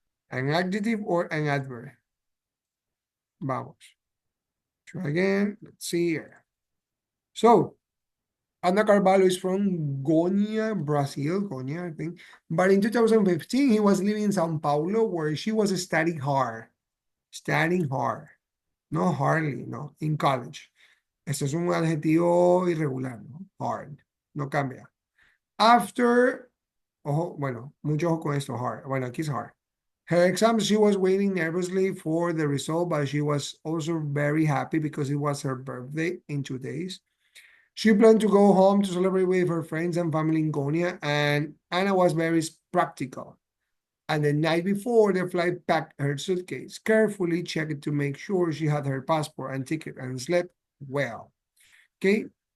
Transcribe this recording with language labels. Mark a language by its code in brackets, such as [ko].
[en] An adjective or an adverb. Vamos. Try again. Let's see here. So, Ana Carvalho is from Goiânia, Brazil. Goiânia, I think. But in 2015, he was living in São Paulo where she was studying hard. Studying hard. No hardly, no. In college. [es] Eso es un adjetivo irregular, ¿no? Hard. No cambia. After, ojo, bueno, mucho ojo con esto, hard. Bueno, aquí es hard. [en] Her exam, she was waiting nervously for the result, but she was also very happy because it was her birthday in 2 days. She planned to go home to celebrate with her friends and family in Goiânia, and Anna was very practical. And the night before the flight, packed her suitcase, carefully checked to make sure she had her passport and ticket, and slept well. Okay?